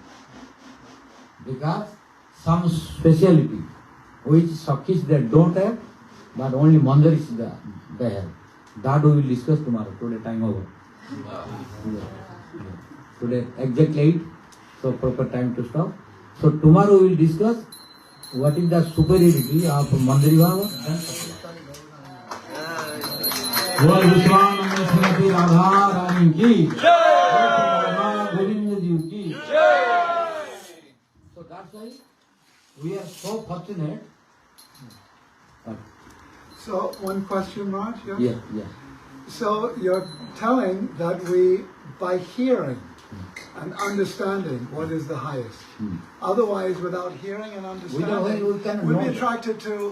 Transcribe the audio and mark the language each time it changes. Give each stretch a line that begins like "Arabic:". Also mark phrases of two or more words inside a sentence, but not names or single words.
English: Because some speciality which Sakhis they don't have, but only Manjaris they have. That we will discuss tomorrow. Today time over. Today exactly 8, so proper time to stop. So tomorrow we will discuss what is the superiority of Manjari Bhava and Sakhi.
Hindi: बोल विश्वानंद श्रीमती राधा रानी की जय, गोविंद जी की जय.
English: So that's why we are so fortunate. So one question, Raj? Yeah. So you're telling that we, by hearing and understanding what is the highest, otherwise without hearing and understanding, we'd be attracted to.